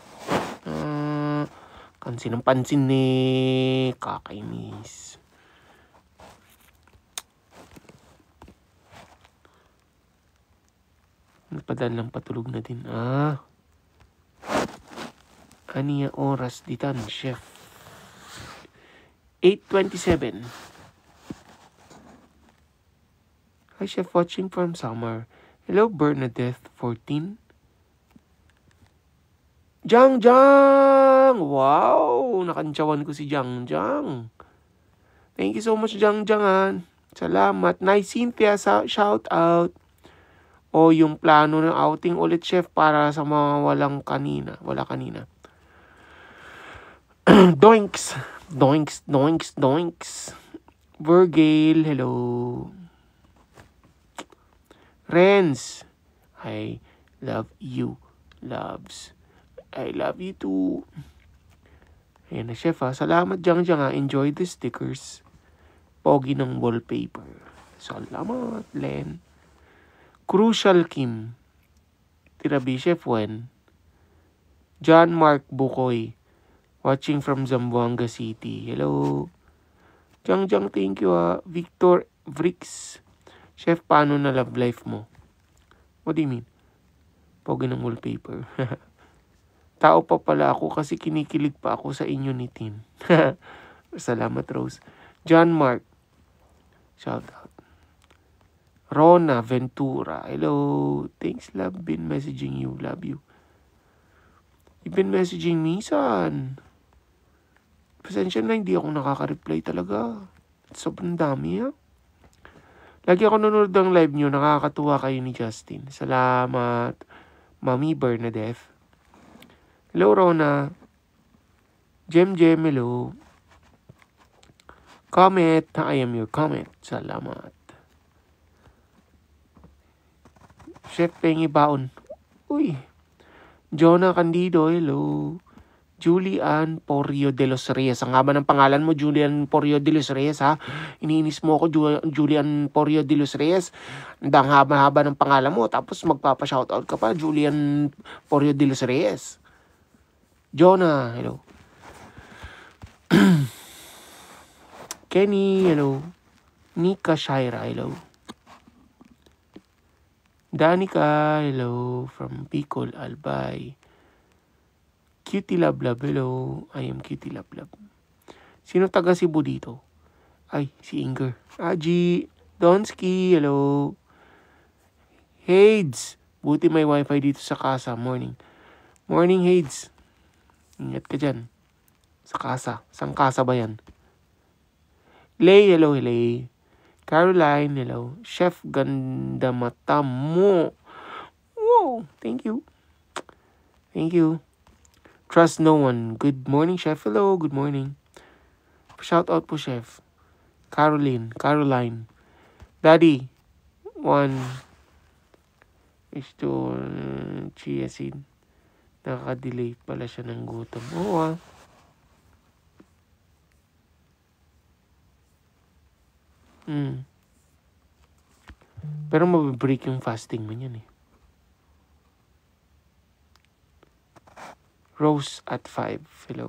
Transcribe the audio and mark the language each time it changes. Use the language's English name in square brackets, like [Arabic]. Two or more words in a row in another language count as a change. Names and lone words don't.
[Filipino] Pansin ng pansin ni kakainis. Nagpadalang patulog na din. Aniya oras ditan, chef? 8:27. [English] Hi, chef, watching from summer. Hello, Bernadette 14. Jang! Wow! [Filipino] Nakantsawan ko si Jang. [English] Thank you so much, Jang. Salamat. Nice, Cynthia. Shout out. [Filipino] O yung plano ng outing ulit, chef, para sa mga wala kanina. [English] Doinks. Virgil, hello. Renz, I love you. Loves. I love you too. [Filipino] Ayan na, chef, ha. Salamat, Jang, ha. [English] Enjoy the stickers. [Filipino] Pogi ng wallpaper. Salamat, Len. Crucial Kim. Tirabi, [English] chef, when? John Mark Bukoy. Watching from Zamboanga City. Hello. Jang, thank you, ha. Victor Vrix. [Filipino] Chef, paano na love life mo? [English] What do you mean? [Filipino] Pogi ng wallpaper. Tao pa pala ako kasi kinikilig pa ako sa inyo ni Tin. Salamat, Rose. John Mark. [English] Shout out. Rona Ventura. Hello. Thanks, love. Been messaging you. Love you. You've been messaging me, son. [Filipino] Pasensya na, hindi ako nakaka-reply talaga. Sobrang dami, ha? Lagi ako nanonood ng live nyo. Nakakatuwa kayo ni Justin. Salamat. Mami Bernadette. Hello, Rona. Jem, hello. [English] Comment. I am your comment. [Filipino] Salamat. Chef Pengi Baon. Uy. Jonah Candido, hello. Julian Porio de los Reyes. Ang haba ng pangalan mo, Julian Porio de los Reyes, ha? Iniinis mo ako, Julian Porio de los Reyes. Ang haba-haba ng pangalan mo, tapos magpapa-shoutout ka pa, Julian Porio de los Reyes. Jonah, hello. Kenny, hello. Nika Shaira, hello. Danica, hello. [English] From Bicol, Albay. Cutie Love Love, hello. I am Cutie Love Love. [Filipino] Sino taga Cebu dito? Ay, si Inger. Aji, Donsky, hello. Hades, buti may wifi dito sa casa. Morning. Morning, Hades. Ingat ka dyan. Sa casa. Sang casa ba yan? Lay, hello, Lay. Caroline, hello. Chef, ganda mata mo. [English] Wow, thank you. Thank you. Trust no one. Good morning, Chef. Hello, good morning. [Filipino] Shout out po, Chef. Caroline. [English] Daddy, 1 is to chia seed. [Filipino] Nakaka-delay pala siya ng gutom. Oo, ah. Pero mabibreak yung fasting mo yan, eh. Rose at 5. Hello.